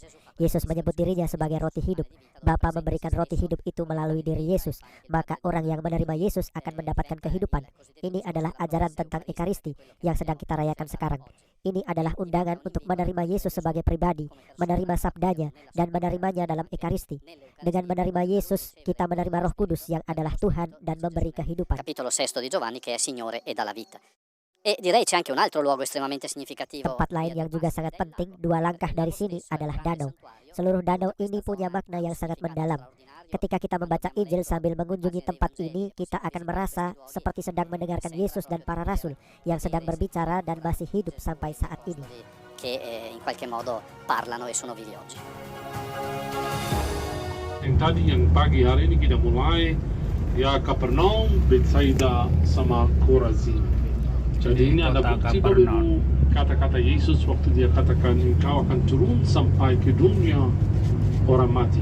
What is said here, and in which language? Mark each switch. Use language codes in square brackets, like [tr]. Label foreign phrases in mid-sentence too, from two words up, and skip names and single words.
[id] Yesus menyebut dirinya sebagai roti hidup. Bapa memberikan roti hidup itu melalui diri Yesus, maka orang yang menerima Yesus akan mendapatkan kehidupan. Ini adalah ajaran tentang Ekaristi yang sedang kita rayakan sekarang. Ini adalah undangan untuk menerima Yesus sebagai pribadi, menerima sabdanya, dan menerimanya dalam Ekaristi. Dengan menerima Yesus, kita menerima Roh Kudus yang adalah Tuhan dan memberi kehidupan. [it] Capitolo 6 di Giovanni che è Signore e dà la vita. E direi c'è anche un altro luogo estremamente significativo. [id] Tempat lain yang juga sangat penting, 2 langkah dari sini adalah danau. Seluruh danau ini punya makna yang sangat mendalam. Ketika kita membaca Injil sambil mengunjungi tempat ini, kita akan merasa seperti sedang mendengarkan Yesus dan para rasul yang sedang berbicara dan masih hidup sampai saat ini. [it] Che in qualche modo parlano e sono vivi oggi. [id] Yang tadi yang pagi hari ini kita mulai ya Kapernaum, Betsaida sama Korazim. Jadi ini ada bukti bahwa kata-kata Yesus waktu dia katakan engkau akan turun sampai ke dunia orang mati.